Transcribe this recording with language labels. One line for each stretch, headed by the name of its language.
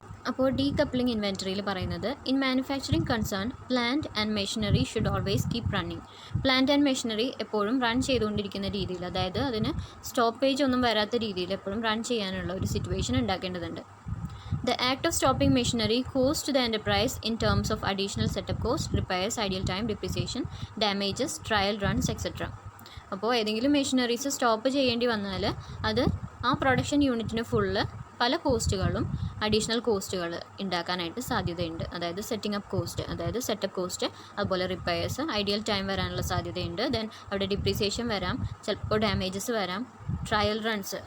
Malayalam: അപ്പോൾ ഡീകപ്ലിംഗ് ഇൻവെൻറ്ററിയിൽ പറയുന്നത്
English: In manufacturing concern plant and machinery should always keep running.
Malayalam: Plant and machinery എപ്പോഴും run ചെയ്തുകൊണ്ടിരിക്കുന്ന രീതിയിൽ, അതായത് അതിന് സ്റ്റോപ്പേജ് ഒന്നും വരാത്ത രീതിയിൽ എപ്പോഴും റൺ ചെയ്യാനുള്ള ഒരു situation ഉണ്ടാക്കേണ്ടതുണ്ട്.
English: The act of stopping machinery cost the enterprise in terms of additional setup cost, repairs, idle time, depreciation, damages, trial runs, etc.
Malayalam: അപ്പോൾ ഏതെങ്കിലും മെഷീനറീസ് സ്റ്റോപ്പ് ചെയ്യേണ്ടി വന്നാൽ അത് ആ പ്രൊഡക്ഷൻ യൂണിറ്റിന് ഫുള്ള് പല കോസ്റ്റുകളും അഡീഷണൽ കോസ്റ്റുകൾ ഉണ്ടാക്കാനായിട്ട് സാധ്യതയുണ്ട്. അതായത് സെറ്റിംഗ് അപ്പ് കോസ്റ്റ്, അതായത് സെറ്റപ്പ് കോസ്റ്റ്, അതുപോലെ റിപ്പയർസ്, ഐഡിയൽ ടൈം വരാനുള്ള സാധ്യതയുണ്ട്. ദെൻ അവിടെ ഡിപ്രീസിയേഷൻ വരാം, ചിലപ്പോൾ ഡാമേജസ് വരാം, ട്രയൽ റൺസ്.